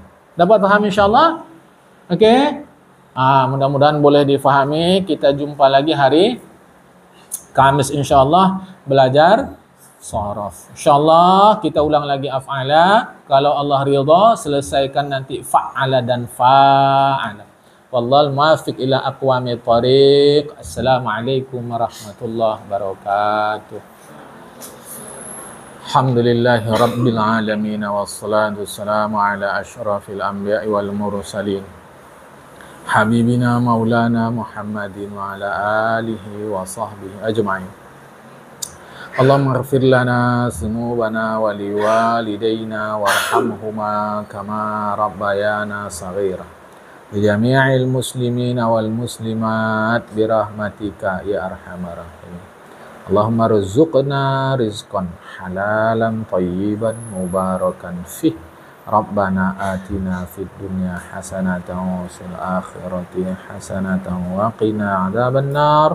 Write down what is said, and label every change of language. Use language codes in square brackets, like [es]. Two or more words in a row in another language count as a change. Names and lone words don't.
[ms] Dapat paham insyaAllah? Okey? Mudah-mudahan boleh difahami. Kita jumpa lagi hari Kamis insyaAllah belajar sharaf. InsyaAllah kita ulang lagi af'ala. Kalau Allah ridha, selesaikan nanti fa'ala dan fa'ala. [ar] والله الموفق إلى أقوم الطريق. السلام عليكم ورحمة الله وبركاته. الحمد لله رب العالمين والصلاة والسلام على أشرف الأنبياء والمرسلين. حبيبنا مولانا محمد وعلى آله وصحبه أجمعين. اللهم اغفر لنا ذنوبنا ولوالدينا وارحمهما كما ربيانا صغيرا. بجميع المسلمين والمسلمات برحمتك يا أرحم الراحمين. اللهم ارزقنا رزقا حلالا طيبا مباركا فيه. ربنا آتنا في الدنيا حسنة وفي الآخرة حسنة وقنا عذاب النار.